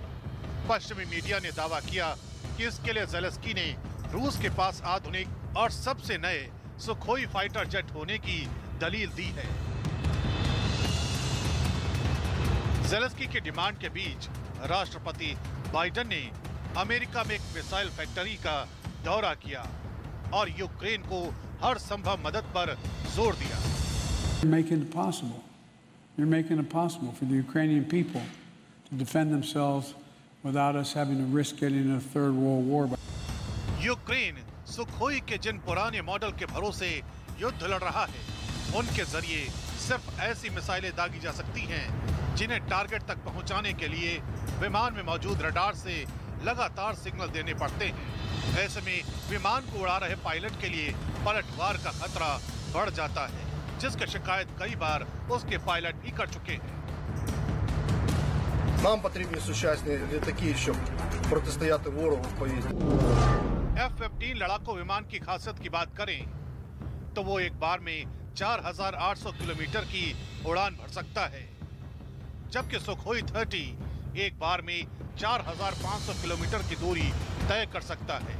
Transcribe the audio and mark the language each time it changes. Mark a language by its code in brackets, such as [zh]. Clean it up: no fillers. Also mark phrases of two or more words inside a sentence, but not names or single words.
[hi] पश्चिमी मीडिया ने दावा किया कि इसके लिए जेलेंस्की ने रूस के पास आधुनिक और सबसे नए सुखोई [en] fighter jet [hi] होने की दलील दी है। जेलेंस्की की डिमांड के बीच राष्ट्रपति बाइडेन ने अमेरिका में एक [en] missile factory [hi] का दौरा किया और यूक्रेन को हर संभव मदद पर जोर दिया। [en] You're making it possible. You're making it possible for the Ukrainian people to defend themselves without us having to risk getting into a third world war. [hi] यूक्रेन सुखोई के जिन पुराने मॉडल के भरोसे युद्ध लड़ रहा है, उनके जरिए सिर्फ ऐसी मिसाइलें दागी जा सकती हैं जिन्हें टारगेट तक पहुंचाने के लिए विमान में मौजूद रडार से लगातार सिग्नल देने पड़ते हैं। ऐसे में विमान को उड़ा रहे पायलट के लिए पलटवार का खतरा बढ़ जाता है, जिसकी शिकायत कई बार उसके पायलट भी कर चुके हैं। [uk] Нам потрібні сучасні літаки, щоб протистояти ворогу в повітрі। [hi] F-15 लड़ाकू विमान की खासियत की बात करें तो वो एक बार में 4,800 किलोमीटर की उड़ान भर सकता है, जबकि सुखोई 30 एक बार में 4,500 किलोमीटर की दूरी तय कर सकता है।